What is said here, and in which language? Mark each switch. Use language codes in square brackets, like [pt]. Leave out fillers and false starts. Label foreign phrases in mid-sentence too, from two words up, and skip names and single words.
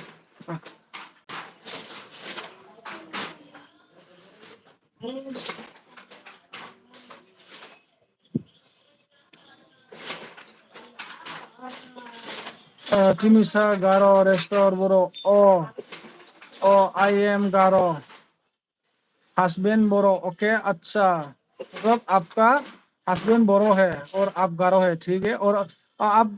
[brx] तिनिसा गार' रेस्टर बर' [en] I am [brx] गार' हस्बैंड बोरो ओके [hi] अच्छा मतलब आपका हस्बैंड बोरो है और आप गारो है ठीक है और आप